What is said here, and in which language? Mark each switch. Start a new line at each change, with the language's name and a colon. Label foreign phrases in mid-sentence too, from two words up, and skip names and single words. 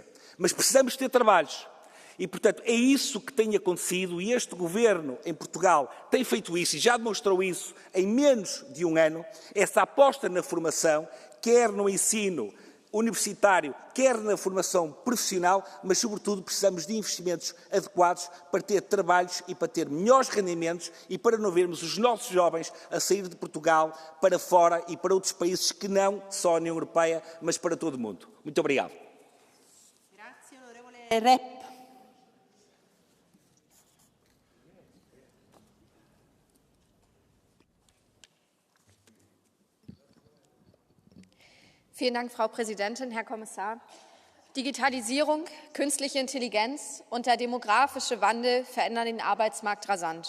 Portuguese: Mas precisamos ter trabalhos. E, portanto, é isso que tem acontecido e este governo em Portugal tem feito isso e já demonstrou isso em menos de um ano, essa aposta na formação, quer no ensino universitário, quer na formação profissional, mas, sobretudo, precisamos de investimentos adequados para ter trabalhos e para ter melhores rendimentos e para não vermos os nossos jovens a sair de Portugal para fora e para outros países que não só a União Europeia, mas para todo o mundo. Muito obrigado.
German: Vielen Dank, Frau Präsidentin, Herr Kommissar. Digitalisierung, künstliche Intelligenz und der demografische Wandel verändern den Arbeitsmarkt rasant.